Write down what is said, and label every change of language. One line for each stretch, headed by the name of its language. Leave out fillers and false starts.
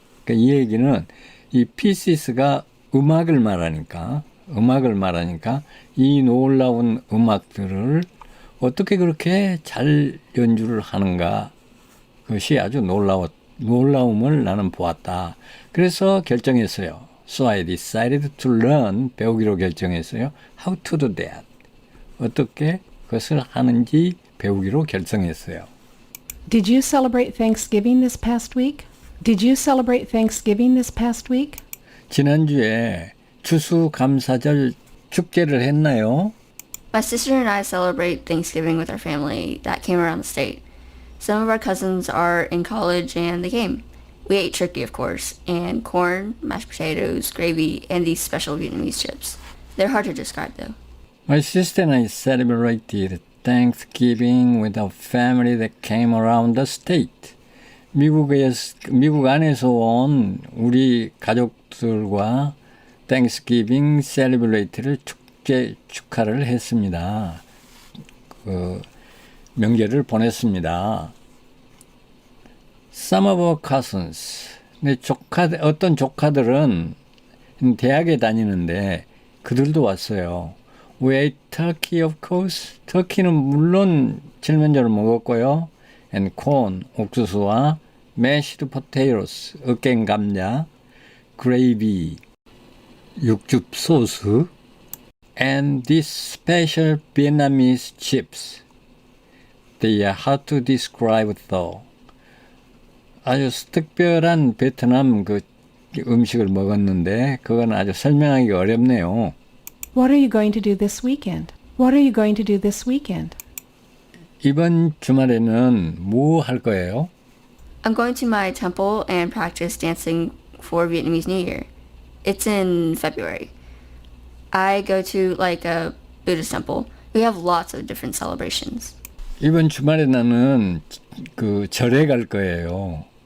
Korean: 그러니까 이 얘기는 이 pieces가 음악을 말하니까 이 놀라운 음악들을 어떻게 그렇게 잘 연주를 하는가 그것이 아주 놀라움을 나는 보았다. 그래서 결정했어요.
English: So I decided to learn,
Korean: 배우기로 결정했어요.
English: How to do that.
Korean: 어떻게 그것을 하는지 배우기로 결정했어요.
English: Did you celebrate Thanksgiving this past week? Did you celebrate Thanksgiving this past week?
Korean: 지난주에 추수감사절 축제를 했나요?
English: My sister and I celebrate Thanksgiving with our family that came around the state. Some of our cousins are in college and they came. We ate turkey, of course, and corn, mashed potatoes, gravy, and these special Vietnamese chips. They're hard to describe, though. My sister and I celebrated Thanksgiving with a family that came around the state.
Korean: 미국 안에서 온 우리 가족들과 Thanksgiving 셀리브레이트를 축하를 했습니다. 그 명절을 보냈습니다.
English: Some of our cousins.
Korean: 근데 어떤 조카들은 대학에 다니는데 그들도 왔어요.
English: We ate turkey, of course.
Korean: 터키는 물론 칠면조를 먹었고요.
English: And corn, 옥수수와 mashed potatoes,
Korean: 으깬 감자,
English: gravy,
Korean: 육즙 소스,
English: and these special Vietnamese chips. They are hard to describe though.
Korean: 아주 특별한 베트남 그 음식을 먹었는데 그건 아주 설명하기 어렵네요.
English: What are you going to do this weekend? What are you going to do this weekend?
Korean: 이번 주말에는 뭐 할 거예요?
English: I'm going to my temple and practice dancing for Vietnamese New Year. It's in February. I go to like a Buddhist temple. We have lots of different celebrations.
Korean: 이번 주말에 나는 그 절에 갈 거예요.